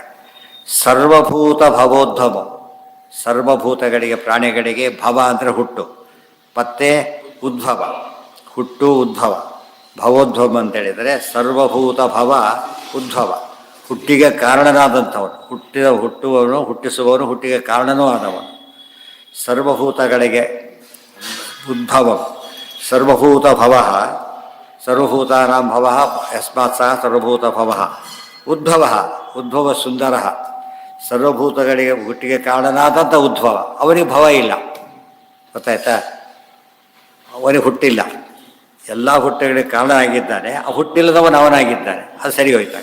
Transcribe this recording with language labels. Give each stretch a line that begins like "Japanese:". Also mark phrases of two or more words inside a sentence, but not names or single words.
Sanskrit: ಸರ್ವಭೂತ ಭವೋದ್ಭವ,
Kannada: ಸರ್ವಭೂತಗಳಿಗೆ ಪ್ರಾಣಿಗಳಿಗೆ ಭವ ಅಂದರೆ ಹುಟ್ಟು, ಮತ್ತೆ ಉದ್ಭವ, ಹುಟ್ಟು ಉದ್ಭವ. ಭವೋದ್ಭವ ಅಂತೇಳಿದರೆ
Sanskrit: ಸರ್ವಭೂತ ಭವ ಉದ್ಭವ,
Kannada: ಹುಟ್ಟಿಗೆ ಕಾರಣನಾದಂಥವನು. ಹುಟ್ಟುವವನು, ಹುಟ್ಟಿಸುವವನು, ಹುಟ್ಟಿಗೆ ಕಾರಣನೂ ಆದವನು. ಸರ್ವಭೂತಗಳಿಗೆ ಉದ್ಭವ,
Sanskrit: ಸರ್ವಭೂತ ಭವ, ಸರ್ವಭೂತಾನಾಂ ಭವ ಯಸ್ಮಾತ್ ಸಹ ಸರ್ವಭೂತ ಭವ.
Kannada: ಉದ್ಭವ, ಉದ್ಭವ ಸುಂದರ, ಸರ್ವಭೂತಗಳಿಗೆ ಹುಟ್ಟಿಗೆ ಕಾರಣನಾದಂಥ ಉದ್ಭವ. ಅವನಿಗೆ ಭವ ಇಲ್ಲ, ಗೊತ್ತಾಯ್ತಾ? ಅವನಿಗೆ ಹುಟ್ಟಿಲ್ಲ. ಎಲ್ಲ ಹುಟ್ಟುಗಳಿಗೆ ಕಾರಣ ಆಗಿದ್ದಾನೆ. ಆ ಹುಟ್ಟಿಲ್ಲದವನು ಅವನಾಗಿದ್ದಾನೆ. ಅದು ಸರಿ ಹೋಯ್ತಾಗ.